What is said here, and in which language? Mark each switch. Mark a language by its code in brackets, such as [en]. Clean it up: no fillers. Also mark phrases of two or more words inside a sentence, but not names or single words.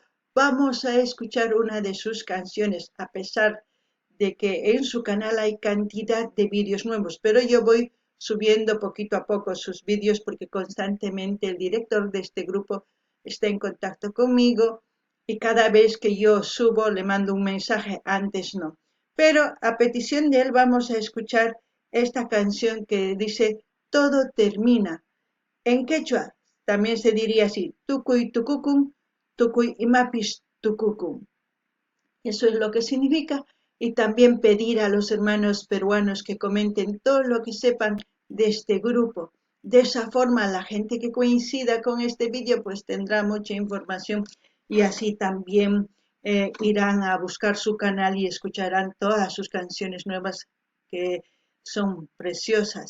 [es] Vamos a escuchar una de sus canciones, a pesar de que en su canal hay cantidad de vídeos nuevos, pero yo voy subiendo poquito a poco sus vídeos porque constantemente el director de este grupo está en contacto conmigo y cada vez que yo subo le mando un mensaje, antes no. Pero a petición de él vamos a escuchar esta canción que dice Todo termina. En quechua también se diría así, [qu] tukuy tukukun, tukuy imapis tukukun. [es] Eso es lo que significa. Y también pedir a los hermanos peruanos que comenten todo lo que sepan de este grupo. De esa forma la gente que coincida con este vídeo pues tendrá mucha información y así también irán a buscar su canal y escucharán todas sus canciones nuevas que son preciosas.